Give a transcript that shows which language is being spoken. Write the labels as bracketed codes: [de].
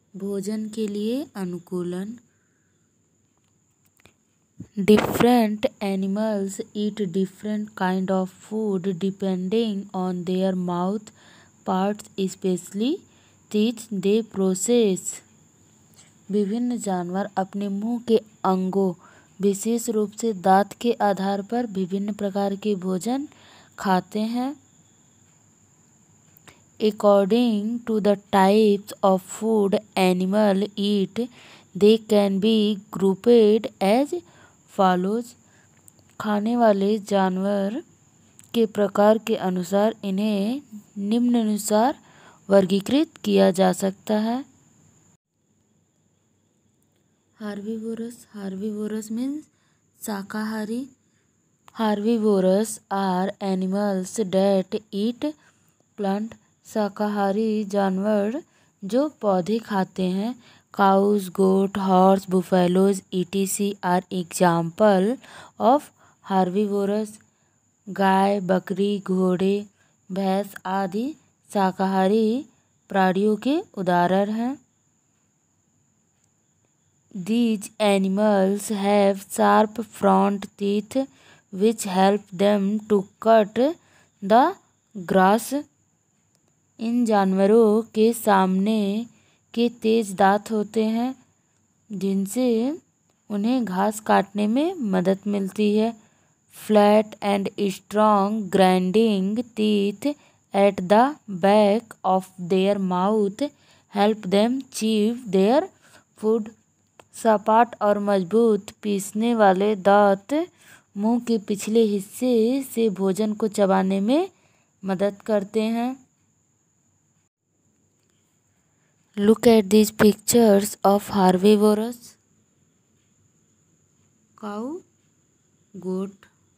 [hi] भोजन के लिए अनुकूलन. [en] Different animals eat different kind of food depending on their mouth parts, especially teeth they process. [hi] विभिन्न जानवर अपने मुंह के अंगों विशेष रूप से दांत के आधार पर विभिन्न प्रकार के भोजन खाते हैं. [en] According to the types of food animal eat, they can be grouped as follows. [hi] खाने वाले जानवर के प्रकार के अनुसार इन्हें निम्नानुसार वर्गीकृत किया जा सकता है. [en] Herbivorous means शाकाहारी. Herbivorous are animals that eat plant. [hi] शाकाहारी जानवर जो पौधे खाते हैं. [en] Cows, goat, horse, buffaloes, etc. are example of herbivorous. [hi] गाय, बकरी, घोड़े, भैंस आदि शाकाहारी प्राणियों के उदाहरण हैं. [en] These animals have sharp front teeth which help them to cut the grass. [hi] इन जानवरों के सामने के तेज दांत होते हैं जिनसे उन्हें घास काटने में मदद मिलती है. [en] Flat and strong grinding teeth at the back of their mouth help them chew their food. [hi] सपाट और मजबूत पीसने वाले दांत मुंह के पिछले हिस्से से भोजन को चबाने में मदद करते हैं. [en] Look at these pictures of herbivorous. Cow, goat.